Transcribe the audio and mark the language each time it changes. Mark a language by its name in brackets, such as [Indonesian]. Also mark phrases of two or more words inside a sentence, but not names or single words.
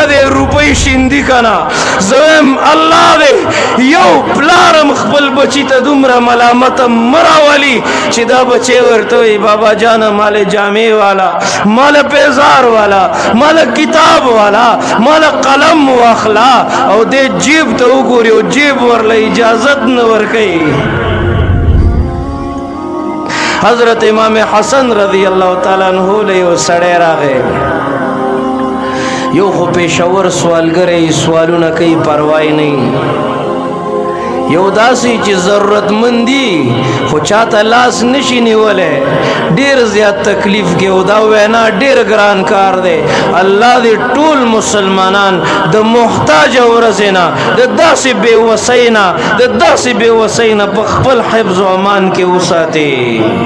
[Pashto] دی روپۍ شیندي که نه زه وایم الله دی یو پلارم خپل بچي ته دومره ملامته مه راولي چې دا بچی ورته وایي بابا جانه مال جامې والا مال پیزار والا مال کتاب والا مال قلم واخلا او دې جیب ته وګوري او جیب ورله اجازت نه ورکوي حضرت امام حسن [Arabic] رضی اللہ تعالیٰ عنہ [Pashto] له یو سړی راغی یو خو پېښور سوالګری سوالونه کوي پروا یې نه یو داسې چې ضرورتمندي خو چاته لاس نشي نیولی ډېر زیات تکلیف کې او دا وینا ډېر ګران کار دی الله دې ټول مسلمانان د محتاجه ورځې نه د داسې بېوسۍ نه د داسې بېوسۍ نه په خپل حفظ و امان کې وساتي